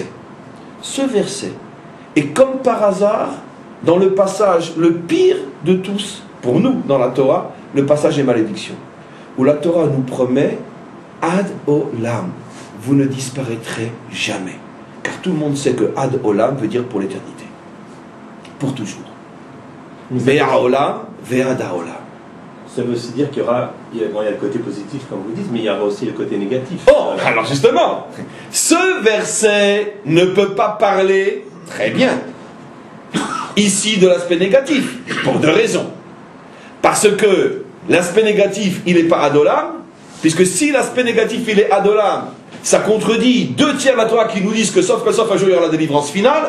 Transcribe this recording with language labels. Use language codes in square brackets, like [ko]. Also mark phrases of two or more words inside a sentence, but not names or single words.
[fr] Ce verset est comme par hasard, dans le passage le pire de tous, pour nous, dans la Torah, le passage des malédictions. Où la Torah nous promet, [he] עד עולם, [fr] vous ne disparaîtrez jamais. Car tout le monde sait que [he] עד עולם [fr] veut dire pour l'éternité. Pour toujours. [he] ועד עולם, ועדי עולם. [fr] Ça veut aussi dire qu'il y aura, il y a le côté positif comme vous dites, mais il y aura aussi le côté négatif. Oh, alors justement, ce verset ne peut pas parler très bien ici de l'aspect négatif, pour deux raisons. Parce que l'aspect négatif, il n'est pas adolam, puisque si l'aspect négatif, il est adolam, ça contredit 2/3 de la Torah qui nous disent que sauf un jour il y aura la délivrance finale.